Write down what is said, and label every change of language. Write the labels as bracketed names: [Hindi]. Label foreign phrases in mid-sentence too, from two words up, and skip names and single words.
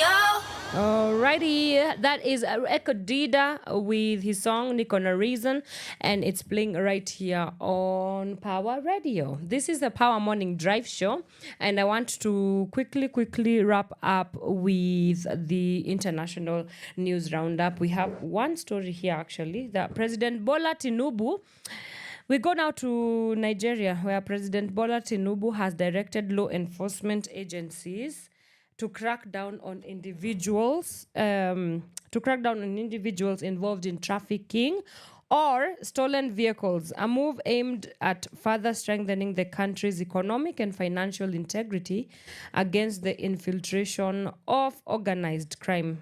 [English] Alrighty, that is Echo Dida with his song Niko na Reason, and it's playing right here on Power Radio. This is the Power Morning Drive Show, and I want to quickly wrap up with the international news roundup. We have one story here actually, that President Bola Tinubu. We go now to Nigeria, where President Bola Tinubu has directed law enforcement agencies to crack down on individuals involved in trafficking or stolen vehicles, a move aimed at further strengthening the country's economic and financial integrity against the infiltration of organized crime.